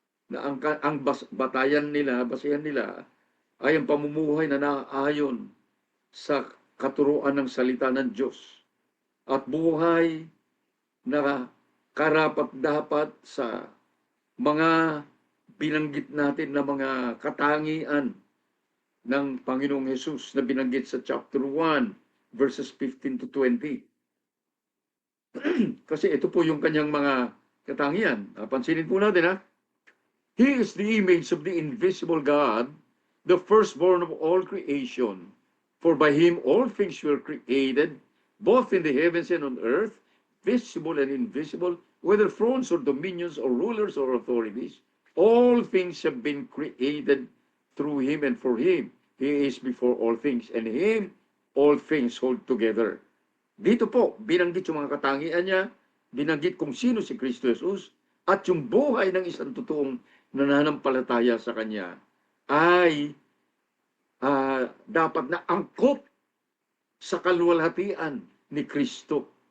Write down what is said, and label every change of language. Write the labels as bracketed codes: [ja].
[tl] na ang batayan nila, basehan nila, ay ang pamumuhay na naayon sa katuruan ng salita ng Diyos at buhay na karapat-dapat sa mga binanggit natin na mga katangian ng Panginoong Jesus na binanggit sa chapter 1, verses 15 to 20. Kasi ito po yung kanyang mga katangian. Pansinin po natin ha. [en] He is the image of the invisible God, the firstborn of all creation. For by him all things were created, both in the heavens and on earth, visible and invisible, whether thrones or dominions or rulers or authorities. All things have been created through him and for him. He is before all things, and him all things hold together. [tl] Dito po, binanggit yung mga katangian niya, binanggit kung sino si Kristo Jesus, at yung buhay ng isang totoong nananampalataya sa Kanya ay dapat na angkop sa kaluwalhatian ni Kristo.